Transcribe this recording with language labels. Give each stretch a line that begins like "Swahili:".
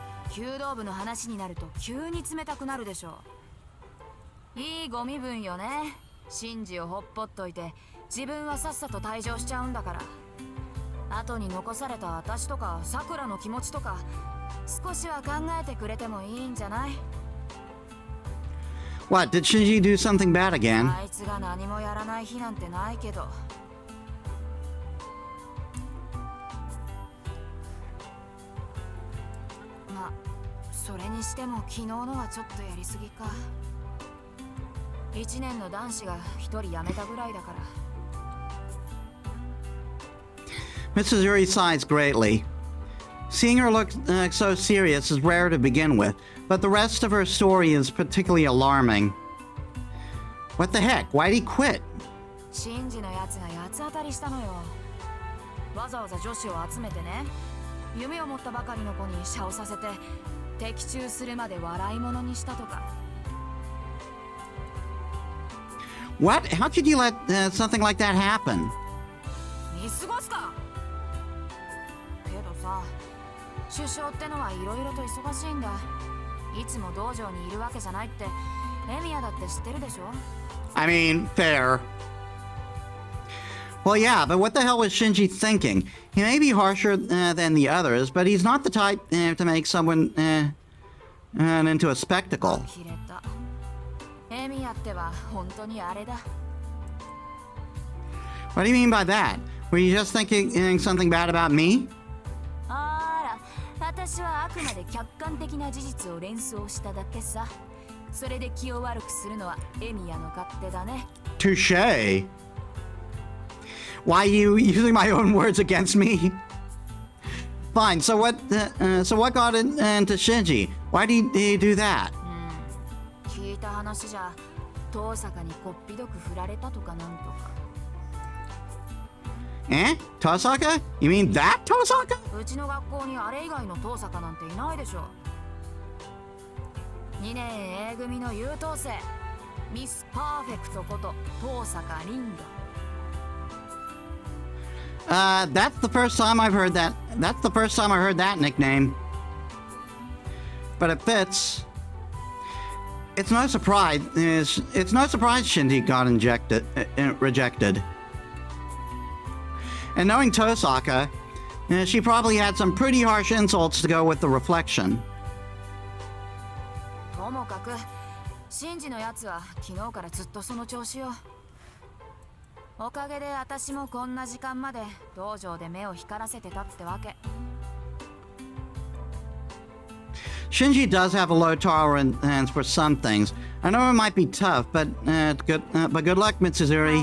Japanese: 弓道部の話になると急に冷たくなるでしょう。いいご身分よね。シンジをほっぽっといて自分はさっさと退場しちゃうんだから。後に残された私とかさくらの気持ちとか少しは考えてくれてもいいんじゃない？
English: What, did Shinji do something bad again?
Japanese: あいつが何もやらない日なんてないけど。それにしても昨日のはちょっとやりすぎか。1年の男子が1人辞めたぐらいだから。
English: Mitsuzuri sighs greatly. Seeing her look so serious is rare to begin with, but the rest of her story is particularly alarming. What the heck? Why'd he quit?
Japanese: シンジのやつが八つ当たりしたのよ。わざわざ女子を集めてね、夢を持ったばかりの子にシャをさせて。的中するまで笑い物にしたとか。
English: What? How could you let something like that happen?
Japanese: 見過ごすか。けどさ、首相ってのはいろいろと忙しいんだ。いつも道場にいるわけじゃないってエミヤだって知ってるでしょ。
English: I mean, fair. Well, yeah, but what the hell was Shinji thinking? He may be harsher than the others, but he's not the type to make someone into a spectacle.
Japanese: 切れた。エミヤっては本当にあれだ。
English: What do you mean by that? Were you just thinking something bad about me?
Japanese: あら、私はあくまで客観的な事実を連想しただけさ。それで気を悪くするのはエミヤの勝手だね。
English: Touche. Why are you using my own words against me? Fine. So what got into Shinji? Why did he do that?
Japanese: 聞いた話じゃ、遠坂にこっぴどく振られたとかなんとか。
English: Eh? Tosaka? You mean that Tosaka?
Japanese: うちの学校にあれ以外の遠坂なんていないでしょ。 2年 A 組の優等生、ミスパーフェクトこと遠坂リンド。
English: That's the first time I've heard that. That's the first time I heard that nickname. But it fits. It's no surprise. It's no surprise Shinji got rejected. And knowing Tosaka, she probably had some pretty harsh insults to go with the reflection.
Japanese: ともかく、シンジのやつは昨日からずっとその調子よ。おかげで私もこんな時間まで道場で目を光らせてたってわけ。
English: Shinji does have a low tolerance for some things. I know it might be tough, but good luck, Mitsuzuri.